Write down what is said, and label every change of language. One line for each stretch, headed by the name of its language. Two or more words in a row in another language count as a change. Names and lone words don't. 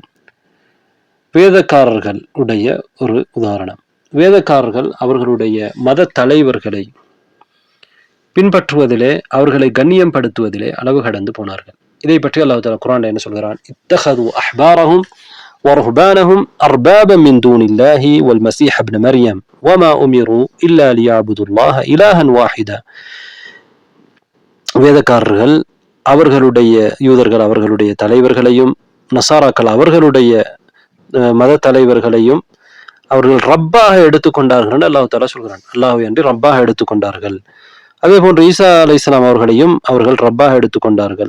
Tamil: வேதக்காரர்கள் உடைய ஒரு உதாரணம். வேதக்காரர்கள் அவர்களுடைய மத தலைவர்களை பின்பற்றுவதிலே, அவர்களை கண்ணியம் படுத்துவதிலே அளவு கடந்து போனார்கள். இதை பற்றி அல்லாஹ் தஆலா குர்ஆன்ல என்ன சொல்கிறான்?
Arabic: اتخذوا أحبارهم ورهبانهم أربابا من دون الله والمسيح ابن مريم وما أمروا إلا ليعبدوا الله إلها واحدا.
Tamil: வேதக்காரர்கள் அவர்களுடைய யூதர்கள் அவர்களுடைய தலைவர்களையும், நசாராக்கள் அவர்களுடைய மத தலைவர்களையும் அவர்கள் ரப்பாக எடுத்துக்கொண்டார்கள் என்று அல்லாஹ் தஆலா சொல்கிறான். அல்லாஹ்வை அன்றி ரப்பாக எடுத்துக்கொண்டார்கள். அதே போன்று ஈசா அலைஹிஸ்ஸலாம் அவர்களையும் அவர்கள் ரப்பாக எடுத்துக்கொண்டார்கள்.